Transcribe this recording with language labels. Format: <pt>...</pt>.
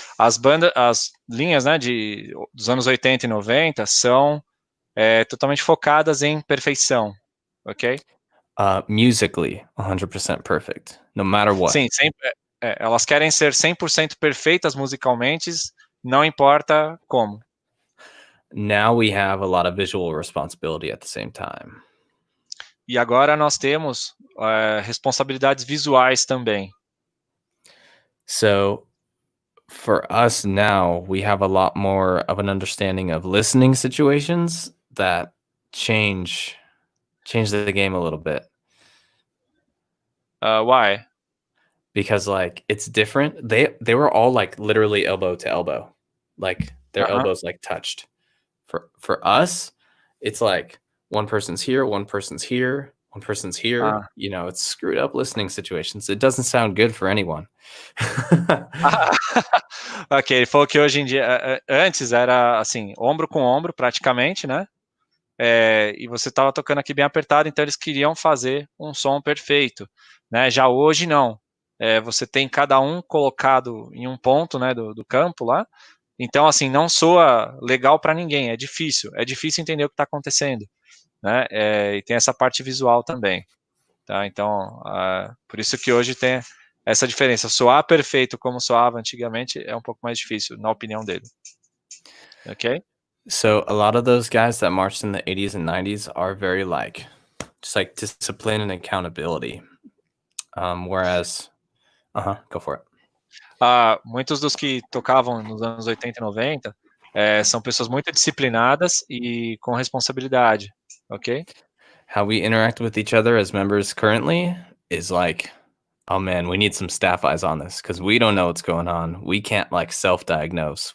<pt>As linhas, né, dos anos 80 e 90 são totalmente focadas em perfeição, ok?</pt> <en>Musically, 100% perfect, no matter what.</en> <pt>Sim, sempre, elas querem ser 100% perfeitas musicalmente, não importa como.</pt> <en>Now we have a lot of visual responsibility at the same time.</en> <pt>E agora nós temos responsabilidades visuais também.</pt> <en>So for us now, we have a lot more of an understanding of listening situations that change the game a little bit. Why? Because like it's different. They were all like literally elbow to elbow, like their elbows like touched. For us, it's like one person's here, one person's here, one person's here. You know, it's screwed up listening situations. It doesn't sound good for anyone.</en> <pt>Ok, ele falou que hoje em dia, antes era assim, ombro com ombro praticamente, né? E você estava tocando aqui bem apertado, então eles queriam fazer um som perfeito, né? Já hoje não. Você tem cada um colocado em um ponto, né, do campo lá. Então, assim, não soa legal para ninguém. É difícil entender o que está acontecendo, né? E tem essa parte visual também, tá? Então, por isso que hoje tem essa diferença. Soar perfeito como soava antigamente é um pouco mais difícil, na opinião dele. Ok?</pt> <en>So a lot of those guys that marched in the 80s and 90s are very like just like discipline and accountability. Whereas, go for it.</en> <pt>Muitos dos que tocavam nos anos 80 e 90 são pessoas muito disciplinadas e com responsabilidade, ok?</pt> <en>How we interact with each other as members currently is like, oh man, we need some staff eyes on this because we don't know what's going on. We can't like self-diagnose.</en>